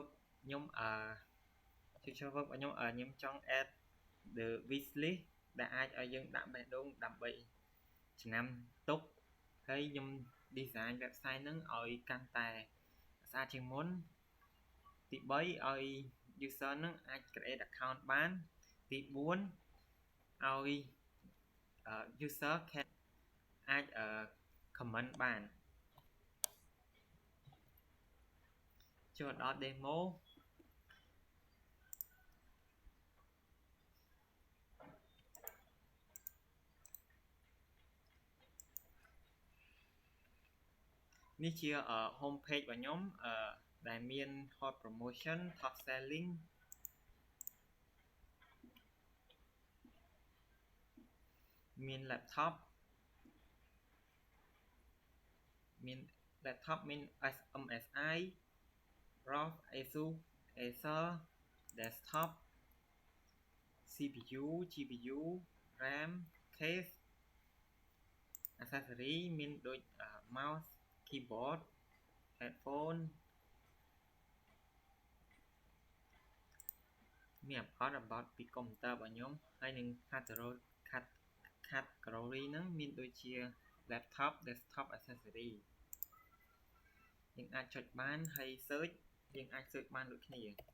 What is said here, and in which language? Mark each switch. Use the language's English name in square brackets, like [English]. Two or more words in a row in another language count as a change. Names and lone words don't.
[Khmer] ខ្ញុំ [English] future work [Khmer] របស់ខ្ញុំចង់ [English] add the wish list [Khmer] ដែលអាចឲ្យយើងដាក់បេះដូងដើម្បីឆ្នាំទុកហើយខ្ញុំ [English] design website [Khmer] ហ្នឹងឲ្យកាន់តែស្អាតជាងមុនទី3ឲ្យ user ហ្នឹងអាច [English] create account [Khmer] បានទី4ឲ្យ user អាច comment បាន ចូលដល់ demo នេះជា [English] home page [Khmer] របស់ខ្ញុំដែលមាន [English] hot promotion top selling [Khmer] មាន laptop មាន MSI ROG ASUS Acer desktop [English] CPU GPU RAM case accessory [Khmer] មានដូច [English] mouse keyboard headphone [Khmer] មាន about ពី computer របស់ខ្ញុំហើយនឹង category ហ្នឹងមានដូចជា [English] laptop desktop accessory [Khmer] យើងអាចចុចបានហើយ search យើងអាច search បានដូចគ្នា